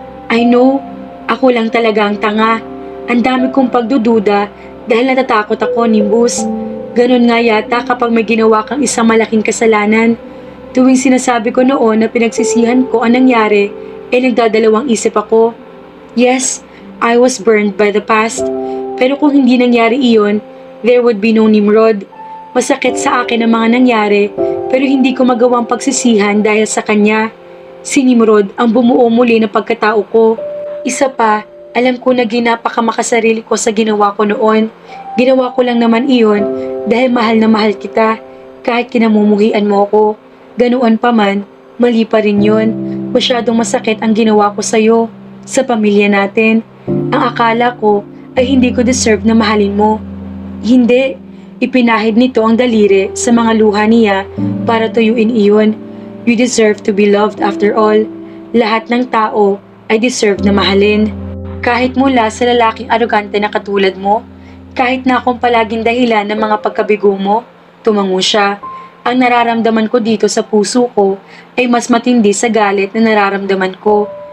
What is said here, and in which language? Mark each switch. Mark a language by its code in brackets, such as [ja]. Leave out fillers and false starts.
[en] I know, [tl] ako lang talaga ang tanga. Ang dami kong pagdududa dahil natatakot ako, Nimbus. Ganon nga yata kapag may ginawa kang isang malaking kasalanan. Tuwing sinasabi ko noon na pinagsisihan ko ang nangyari, nagdadalawang isip ako. [en] Yes, I was burned by the past. [tl] Pero kung hindi nangyari iyon, [en] there would be no Nimrod. [tl] Masakit sa akin ang mga nangyari, pero hindi ko magawang pagsisihan dahil sa kanya. Si Nimrod ang bumuo muli ng pagkatao ko. Isa pa, alam ko na ginapakamakasarili ko sa ginawa ko noon. Ginawa ko lang naman iyon dahil mahal na mahal kita. Kahit kinamumuhian mo ako, ganoon pa man, mali pa rin yun. Masyadong masakit ang ginawa ko sa'yo, sa pamilya natin. Ang akala ko ay hindi ko deserve na mahalin mo. Hindi, ipinahid nito ang daliri sa mga luha niya para tuyuin iyon. [en] You deserve to be loved after all. [tl] Lahat ng tao ay deserve na mahalin. Kahit mula sa lalaking arogante na katulad mo, kahit na akong palaging dahilan ng mga pagkabigo mo, tumango siya. Ang nararamdaman ko dito sa puso ko ay mas matindi sa galit na nararamdaman ko.